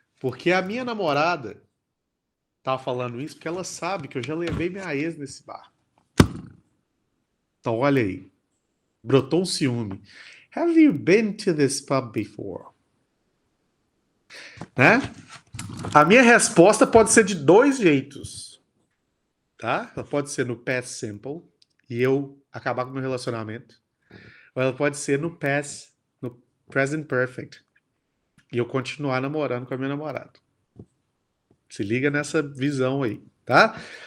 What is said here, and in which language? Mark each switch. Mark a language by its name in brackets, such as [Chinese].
[Portuguese] Porque a minha namorada tá falando isso porque ela sabe que eu já levei minha ex nesse bar. Então, olha aí. Brotou um ciúme. [English] Have you been to this pub before? [Portuguese] Né? A minha resposta pode ser de 2 jeitos. Tá? Ela pode ser no past simple e eu acabar com o meu relacionamento. Ou ela pode ser no present perfect. e eu continuar namorando com a minha namorada. Se liga nessa visão aí, tá?